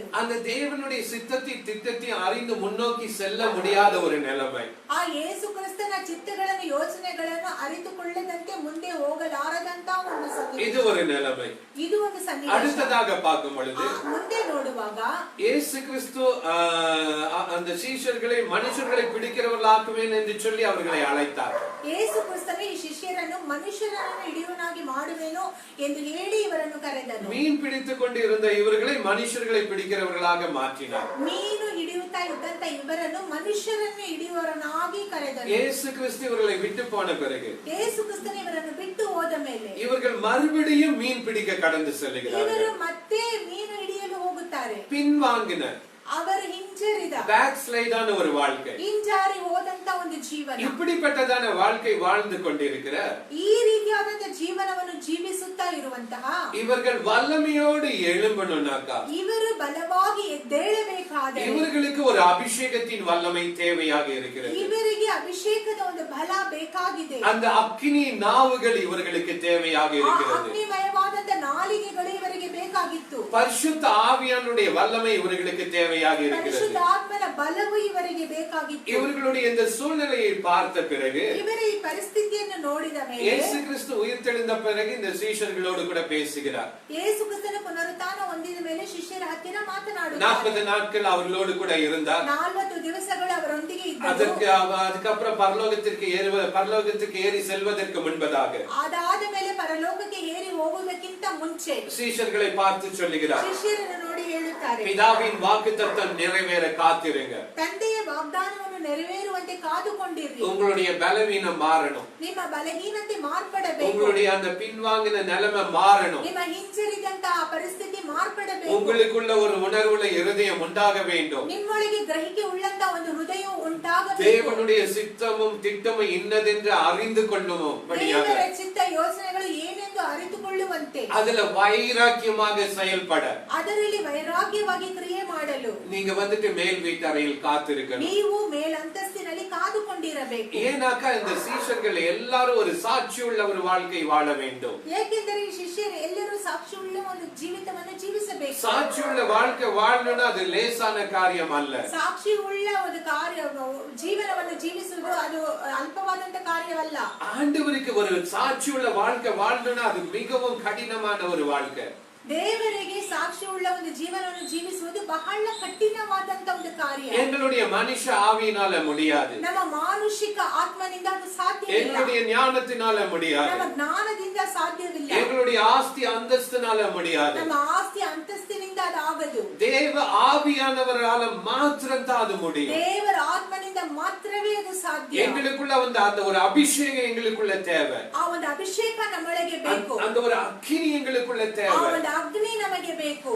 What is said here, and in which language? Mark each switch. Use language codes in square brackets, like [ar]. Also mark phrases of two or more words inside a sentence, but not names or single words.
[ta] அந்த தேவனுடைய சித்தத்தை திட்டத்தை அறிந்து முன்னோக்கி செல்ல முடியாத ஒரு நிலைமை. [kn] ಆ ಯೇಸು ಕ್ರಿಸ್ತನ ಚಿತ್ತಗಳನ್ನು ಯೋಚನೆಗಳನ್ನು ಅರಿತುಕೊಳ್ಳದಂತೆ ಮುಂದೆ ಹೋಗಲಾರದಂತ ಒಂದು ಸನ್ನಿವೇಶ. [ta] இது ஒரு நிலைமை. [kn] ಇದು ಒಂದು ಸನ್ನಿವೇಶ. [ta] அடுத்ததாக பார்க்கும் பொழுது [kn] ಮುಂದೆ ನೋಡುವಾಗ [ta] இயேசு கிறிஸ்து அந்த சீஷர்களை மனுஷர்களை பிடிக்கிறவர்களாக்குவேன் என்று சொல்லி அவர்களை அழைத்தார். [kn] ಯೇಸು ಕ್ರಿಸ್ತನು ಈ ಶಿಷ್ಯರನ್ನು ಮನುಷ್ಯರನ್ನು ಹಿಡಿಯುವನಾಗಿ ಮಾಡುವೆನು ಎಂದು ಹೇಳಿ ಇವರನ್ನು ಕರೆದನು. [ta] மீன் பிடித்துக் கொண்டு இருந்த இவர்களை மனுஷர்களை பிடிக்கிறவர்களாக மாற்றினார். [kn] ಮೀನು ಹಿಡಿಯುತ್ತಾ ಇದ್ದಂತ ಇವರನ್ನು ಮನುಷ್ಯರನ್ನು ಹಿಡಿಯುವವರನ್ನಾಗಿ ಕರೆದನು. [ta] இயேசு கிறிஸ்து இவர்களை விட்டு போன பிறகு [kn] ಯೇಸು ಕ್ರಿಸ್ತನು ಇವರನ್ನು ಬಿಟ್ಟು ಹೋದ ಮೇಲೆ [ta] இவர்கள் மறுபடியும் மீன் பிடிக்க கடந்து செல்கிறார்கள். [kn] ಇವರು ಮತ್ತೆ ಮೀನು ಹಿಡಿಯಲು ಹೋಗುತ್ತಾರೆ. [ta] பின்வாங்கினர். [kn] ಅವರು ಹಿಂಜರಿದ [ta] பேக் ஸ்லைடான ஒரு வாழ்க்கை. [kn] ಹಿಂಜಾರಿ ಹೋದಂತ ಒಂದು ಜೀವನ. [ta] இப்படிப்பட்டதான வாழ்க்கை வாழ்ந்து கொண்டிருக்கிற [kn] ಈ ರೀತಿಯಾದಂತ ಜೀವನವನ್ನು ಜೀವಿಸುತ್ತಾ ಇರುವಂತಹ [ta] இவர்கள் வல்லமையோடு எழும்பணும்னாக்கா [kn] ಇವರು ಬಲವಾಗಿ ಎದ್ದೇಳಬೇಕಾದರೆ [ta] இவர்களுக்கு ஒரு அபிஷேகத்தின் வல்லமை தேவையாக இருக்கிறது. [kn] ಇವರಿಗೆ ಅಭಿಷೇಕದ ಒಂದು ಬಲ ಬೇಕಾಗಿದೆ. [ta] அந்த அக்கினி நாவுகள் இவர்களுக்கு தேவையாக இருக்கிறது. [kn] ಅಗ್ನಿಮಯವಾದಂತ ನಾಲಿಗೆಗಳು ಇವರಿಗೆ ಬೇಕಾಗಿತ್ತು. [ta] பரிசுத்த ஆவியானுடைய வல்லமை இவர்களுக்கு தேவையாக இருக்கிறது. [kn] ಪರಿಶುದ್ಧಾತ್ಮನ ಬಲವು ಇವರಿಗೆ ಬೇಕಾಗಿತ್ತು. [ta] இவர்களுடைய இந்த சூழ்நிலையை பார்த்த பிறகு [kn] ಇವರ ಈ ಪರಿಸ್ಥಿತಿಯನ್ನು ನೋಡಿದ ಮೇಲೆ [ta] இயேசு கிறிஸ்து உயிர்த்தெழுந்த பிறகு இந்த சீஷர்களோடு கூட பேசுகிறார். [kn] ಯೇಸು ಕ್ರಿಸ್ತನ ಪುನರುತ್ಥಾನ ಹೊಂದಿದ ಮೇಲೆ ಶಿಷ್ಯರ ಹತ್ತಿರ ಮಾತನಾಡುತ್ತಾರೆ. [ta] 40 நாட்கள் அவர்களோடு கூட இருந்தார். [kn] 40 ದಿವಸಗಳು ಅವರೊಂದಿಗೆ ಇದ್ದರು. [ta] அதுக்கப்புறம் பரலோகத்துக்கு ஏறி செல்வதற்கு முன்பதாக [kn] ಅದಾದ ಮೇಲೆ ಪರಲೋಕಕ್ಕೆ ಏರಿ ಹೋಗುವುದಕ್ಕಿಂತ ಮುಂಚೆ [ta] சீஷர்களை பார்த்து சொல்லுகிறார், [kn] ಶಿಷ್ಯರನ್ನು ನೋಡಿ ಹೇಳುತ್ತಾರೆ, [ta] பிதாவின் வாக்குத்தத்தம் நிறைவேற காத்திருங்க. [kn] ತಂದೆಯ ವಾಗ್ದಾನವನ್ನು ನೆರವೇರುವಂತೆ ಕಾದುಕೊಂಡಿರಿ. [ta] உங்களுடைய பலவீனம் மாறணும். [kn] ನಿಮ್ಮ ಬಲಹೀನತೆ ಮಾರ್ಪಡಬೇಕು. [ta] உங்களுடைய அந்த பின்வாங்கின நிலைமை மாறணும். [kn] ನಿಮ್ಮ ಹಿಂಜರಿದಂತ ಆ ಪರಿಸ್ಥಿತಿ ಮಾರ್ಪಡಬೇಕು. [ta] உங்களுக்குள்ள ஒரு உணர்வுள்ள இருதயம் உண்டாக வேண்டும். [kn] ನಿಮ್ಮೊಳಗೆ ಗ್ರಹಿಕೆ ಉಳ್ಳಂತ ಒಂದು ಹೃದಯ ಉಂಟಾಗಬೇಕು. [ta] தேவனுடைய சித்தமும் திட்டமும் இன்னதென்று அறிந்து கொள்ளுவோம். [kn] ದೇವರ ಚಿತ್ತ ಯೋಚನೆಗಳು ಏನೆಂದು ಅರಿತುಕೊಳ್ಳುವಂತೆ [ta] அதுல வைராக்கியமாக செயல்பட [kn] ಅದರಲ್ಲಿ ವೈರಾಗ್ಯವಾಗಿ ಕ್ರಿಯೆ ಮಾಡಲು [ta] நீங்க வந்துட்டு மேல் வீட்டறையில் காத்திருக்கணும். [kn] ನೀವು ಮೇಲಂತಸ್ತಿನಲ್ಲಿ ಕಾದುಕೊಂಡಿರಬೇಕು. [ta] ஏனாக்கா இந்த சீஷர்கள் எல்லாரும் ஒரு சாட்சியுள்ள ஒரு வாழ்க்கை வாழ வேண்டும். [kn] ಏಕೆಂದರೆ ಈ ಶಿಷ್ಯರು ಎಲ್ಲರೂ ಸಾಕ್ಷಿಯುಳ್ಳ ಒಂದು ಜೀವಿತವನ್ನು ಜೀವಿಸಬೇಕು. [ta] சாட்சியுள்ள வாழ்க்கை வாழணும்னா அது லேசான காரியம் அல்ல. [kn] ಸಾಕ್ಷಿಯುಳ್ಳ ಒಂದು ಕಾರ್ಯ ಜೀವನವನ್ನು ಜೀವಿಸುವುದು ಅದು ಅಲ್ಪವಾದಂತ ಕಾರ್ಯವಲ್ಲ. [ta] ஆண்டவருக்கு ஒரு சாட்சியுள்ள வாழ்க்கை வாழணும்னா அது மிகவும் கடினமான ஒரு வாழ்க்கை. [kn] ದೇವರಿಗೆ ಸಾಕ್ಷಿಯುಳ್ಳ ಒಂದು ಜೀವನವನ್ನು ಜೀವಿಸುವುದು ಬಹಳ ಕಠಿಣವಾದಂತ ಒಂದು ಕಾರ್ಯ. [ta] எங்களுடைய மனுஷ ஆவியினால முடியாது. [kn] ನಮ್ಮ ಮಾನುಷಿಕ ಆತ್ಮನಿಂದ ಅದು ಸಾಧ್ಯವಿಲ್ಲ. [ta] எங்களுடைய ஞானத்தினால முடியாது. [kn] ನಮ್ಮ ಜ್ಞಾನದಿಂದ ಸಾಧ್ಯವಿಲ್ಲ. [ta] எங்களுடைய ஆஸ்தி அந்தஸ்தினால முடியாது. [kn] ನಮ್ಮ ಆಸ್ತಿ ಅಂತಸ್ತಿನಿಂದ ಆತ್ಮನಿಂದ ಅದು ಆಗದು. [ta] தேவ ஆவியானவரால மாத்ர அது முடியும். [kn] ದೇವರ ಆತ್ಮನಿಂದ ಮಾತ್ರವೇ ಅದು ಸಾಧ್ಯ. [ta] எங்களுக்குள்ள அந்த ஒரு அபிஷேகம் எங்களுக்குள்ள தேவை. [kn] ಆ ಒಂದು ಅಭಿಷೇಕ ನಮ್ಮೊಳಗೆ ಬೇಕು. [ta] அந்த ஒரு அக்கினி எங்களுக்குள்ள தேவை. [kn] ಆ ಒಂದು ಅಗ್ನಿ ನಮಗೆ ಬೇಕು.